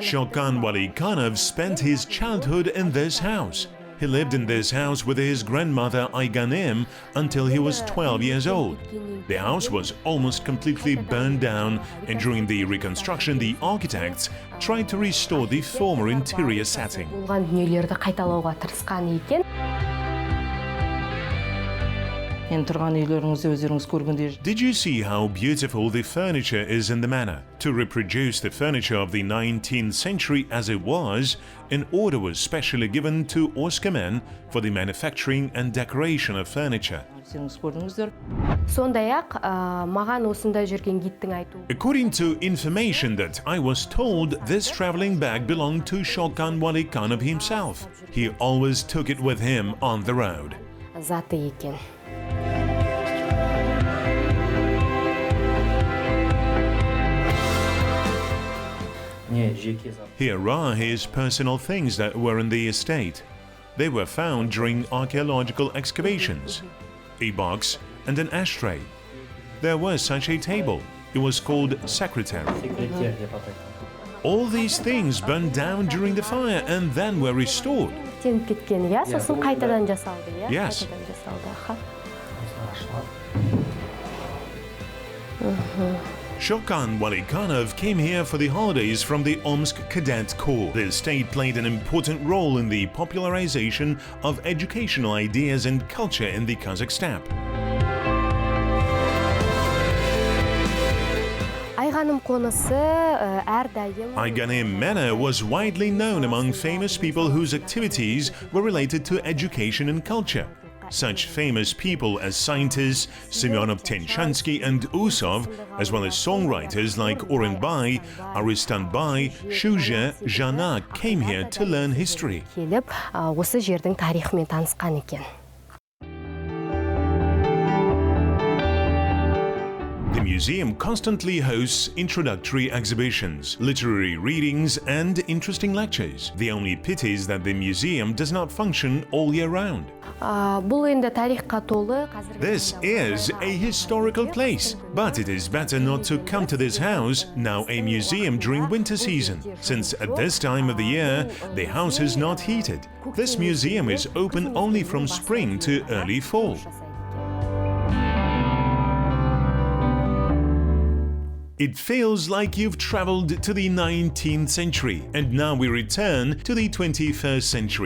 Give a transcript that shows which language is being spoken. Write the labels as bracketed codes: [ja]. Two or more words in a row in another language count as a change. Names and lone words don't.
[en] Shalkhan Walikhanov spent his childhood in this house. He lived in this house with his grandmother Ayganim until he was 12 years old. The house was almost completely burned down, and during the reconstruction, the architects tried to restore the former interior setting. [kk] болған дүниелерді қайталауға тырысқан екен. Енді тұрған үйлеріңізді өздеріңіз көргендей. [en] Did you see how beautiful the furniture is in the manor? To reproduce the furniture of the 19th century as it was, an order was specially given to Oskamen for the manufacturing and decoration of furniture. [kk] Өздеріңіз көрдіңіздер. Сондай-ақ маған осында жүрген гидтің айтуы [en] According to information that I was told, this traveling bag belonged to Shalkhan Walikhanov himself. He always took it with him on the road. [kk] заты екен. Не, жеке зат. [en] Here are his personal things that were in the estate. They were found during archaeological excavations. A box and an ashtray. There was such a table. It was called secretary. [kk] Секретер деп атайды. [en] All these things burned down during the fire and then were restored. [kk] Теніп кеткен, иә? Сосын қайтадан жасалды, иә? [en] Yes. [kk] Қайтадан жасалды, аха. Осылай ашылады. [en] Shalkhan Walikhanov came here for the holidays from the Omsk Cadet Corps. The estate played an important role in the popularization of educational ideas and culture in the Kazakh steppe. [kk] Айғаным қонысы әрдайым [en] Ayganim Manor was widely known among famous people whose activities were related to education and culture. Such famous people as scientists Semyonov Tenchansky and Usov, as well as songwriters like Burabay, Aristanbay, Shuja, Jana came here to learn history. [kk] Келіп, осы жердің тарихымен танысқан екен. [en] The museum constantly hosts introductory exhibitions, literary readings, and interesting lectures. The only pity is that the museum does not function all year round. [kk] Бұл енді тарихқа толы. [en] This is a historical place, but it is better not to come to this house, now a museum, during winter season, since at this time of the year the house is not heated. This museum is open only from spring to early fall. It feels like you've traveled to the 19th century, and now we return to the 21st century.